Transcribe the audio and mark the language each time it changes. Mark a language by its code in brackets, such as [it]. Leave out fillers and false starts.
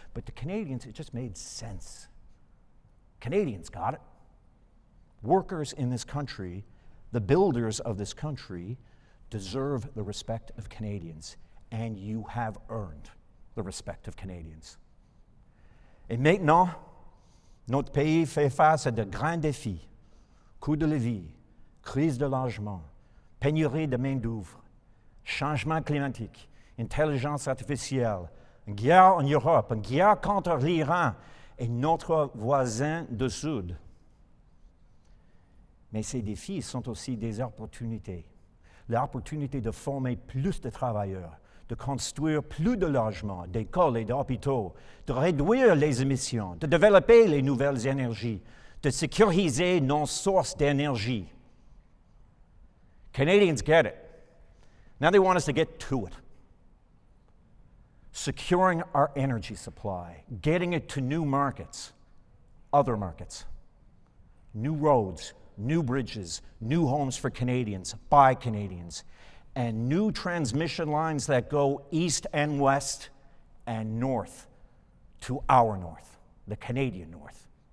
[en] But to Canadians, it just made sense. Canadians got it. Workers in this country, the builders of this country, deserve the respect of Canadians, and you have earned the respect of Canadians. [fr] Et maintenant, notre pays fait face à de grands défis. Coût de la vie, crise de logement, pénurie de main-d'œuvre, changement climatique, intelligence artificielle, une guerre en Europe, une guerre contre l'Iran et notre voisin du Sud. Mais ces défis sont aussi des opportunités. L'opportunité de former plus de travailleurs, de construire plus de logements, d'écoles et d'hôpitaux, de réduire les émissions, de développer les nouvelles énergies, de sécuriser nos sources d'énergie. [en] Canadians get it. Now they want us to get to it. Securing our energy supply, getting it to new markets, other markets, new roads, new bridges, new homes for Canadians, by Canadians, and new transmission lines that go east and west and north to our north, the Canadian north.